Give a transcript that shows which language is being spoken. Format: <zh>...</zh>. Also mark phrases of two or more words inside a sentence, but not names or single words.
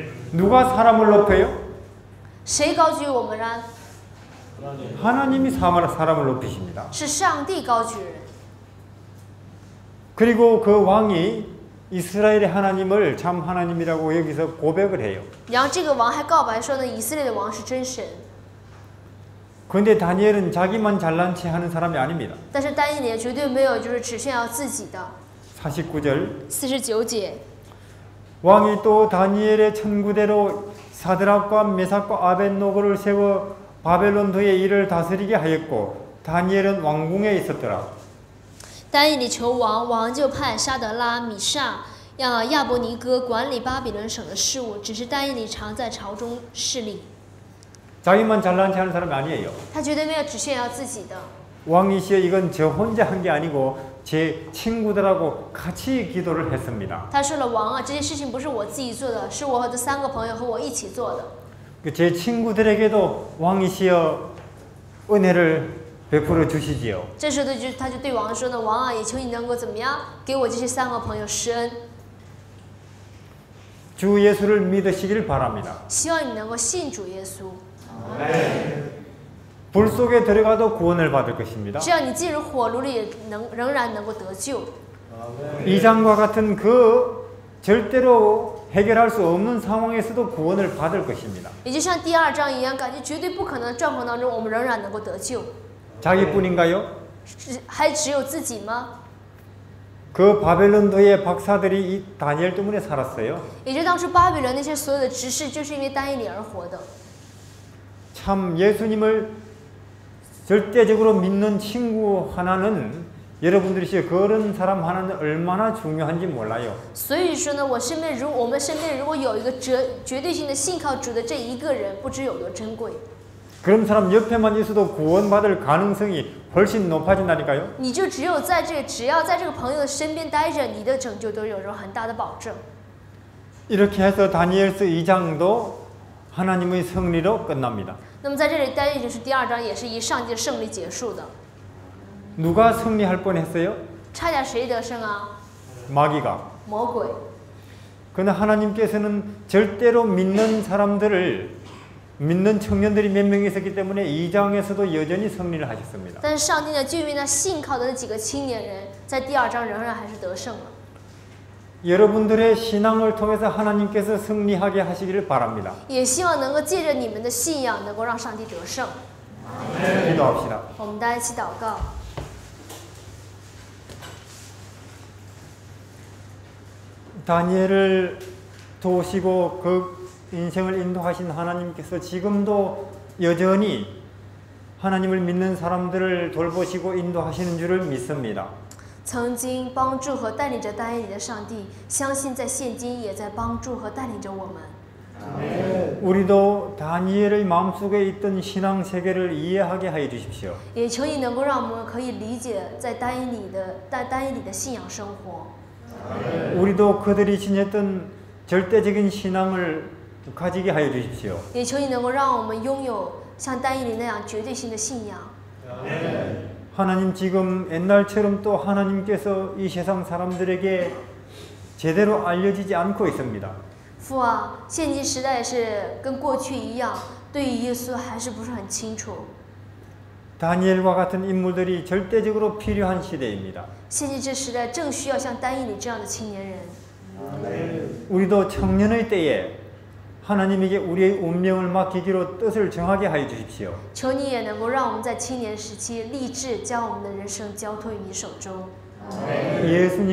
<ko>누가 사람을 높여요?</ko> <zh>谁高举我们呢？</zh> <ko>하나님이 사람을 높이십니다.</ko> <zh>是上帝高举人。</zh> <ko>그리고 그 왕이 이스라엘의 하나님을 참 하나님이라고 여기서 고백을 해요.</ko> <zh>然后这个王还告白说呢，以色列的王是真神。</zh> <ko>그런데 다니엘은 자기만 잘난 체 하는 사람이 아닙니다.</ko> <zh>但是但以理绝对没有就是只炫耀自己的。</zh> <ko>49절</ko> <zh>49节，</zh> <ko>왕이 또 다니엘의 천구대로 사드락과 메삭과 아벳노고를 세워 바벨론도의 일을 다스리게 하였고 다니엘은 왕궁에 있었더라.</ko> <zh>但以理求王，王就派沙德拉、米煞、亚伯尼哥管理巴比伦省的事务，只是但以理常在朝中侍立。</zh> <ko>자기만 잘난 체 하는 사람이 아니에요.</ko> <zh>他绝对没有只炫耀自己的。</zh> <ko>왕이시여 이건 저 혼자 한 게 아니고 제 친구들하고 같이 기도를 했습니다.</ko> <zh>他说了，王啊，这件事情不是我自己做的，是我和这3个朋友和我一起做的。</zh> <ko>제 친구들에게도 왕이시여 은혜를 베풀어 주시지요.</ko> <zh>这时候他就对王说呢，王啊，也求你能够怎么样，给我这些3个朋友施恩。</zh> <ko>주 예수를 믿으시길 바랍니다.</ko> <zh>希望你能够信主耶稣。</zh> <ko>불 속에 들어가도 구원을 받을 것입니다.</ko> <zh>只要你进入火炉里，也仍然能够得救。</zh> <ko>이 장과 같은 그 절대로 해결할 수 없는 상황에서도 구원을 받을 것입니다.</ko> <zh>也就像第2章一样，感觉绝对不可能的状况当中，我们仍然能够得救。</zh> <ko>자기뿐인가요?</ko> <zh>还只有自己吗？</zh> <ko>그 바벨론도의 박사들이 이 다니엘 때문에 살았어요.</ko> <zh>也就当初巴比伦那些所有的执事，就是因为但以理而活的。</zh> <ko>참 예수님을 절대적으로 믿는 친구 하나는 여러분들이 그런 사람 하나는 얼마나 중요한지 몰라요.</ko> <zh>所以说呢，我们身边如果有一个绝对性的信靠主的这一个人，不知有多珍贵。</zh> <ko>그런 사람 옆에만 있어도 구원받을 가능성이 훨씬 높아진다니까요.</ko> <zh>你就只要在这个朋友的身边待着，你的拯救都有着很大的保证。</zh> <ko>이렇게 해서 다니엘서 2장도 하나님의 승리로 끝납니다.</ko> <zh>那么在这里，但以理是第2章，也是以上帝的胜利结束的。</zh> <ko>누가 승리할 뻔했어요?</ko> <zh>差点谁得胜啊？</zh> <ko>마귀가.</ko> <zh>魔鬼。</zh> <ko>그러나 하나님께서는 절대로 믿는 청년들이 몇 명 있었기 때문에 2장에서도 여전히 승리를 하셨습니다.</ko> <zh>但是上帝呢，就因为那信靠的那几个青年人，在第2章仍然还是得胜了。</zh> <ko>여러분들의 신앙을 통해서 하나님께서 승리하게 하시기를 바랍니다.</ko> <zh>也希望能够借着你们的信仰，能够让上帝得胜。</zh> <ko>기도합시다.</ko> <zh>我们大家一起祷告。</zh> <ko>다니엘을 도우시고 그 인생을 인도하신 하나님께서 지금도 여전히 하나님을 믿는 사람들을 돌보시고 인도하시는 줄을 믿습니다.</ko> <zh>曾经帮助和带领着但以理的上帝，相信在现今也在帮助和带领着我们。</zh> <ko>우리도 다니엘의 마음속에 있던 신앙 세계를 이해하게 하여 주십시오.</ko> <zh>也求你能够让我们可以理解在但以理的信仰生活。</zh> <ko>우리도 그들이 지녔던 절대적인 신앙을 가지게 하여 주십시오.</ko> <zh>也求你能够让我们拥有像但以理那样绝对性的信仰。</zh> <ko>하나님 지금 옛날처럼 또 하나님께서 이 세상 사람들에게 제대로 알려지지 않고 있습니다.</ko> <zh>父啊，现今时代是跟过去一样，对于耶稣还是不是很清楚。</zh> <ko>다니엘과 같은 인물들이 절대적으로 필요한 시대입니다.</ko> <zh>现今这时代正需要像但以理这样的青年人。</zh> <ko>우리도 청년의 때에 하나님에게 우리의 운명을 맡기기로 뜻을 정하게 하여 주십시오.</ko> <zh>求你也能够让我们在青年时期立志将我们的人生交托于你手中。</zh> <ko>예수님</ko>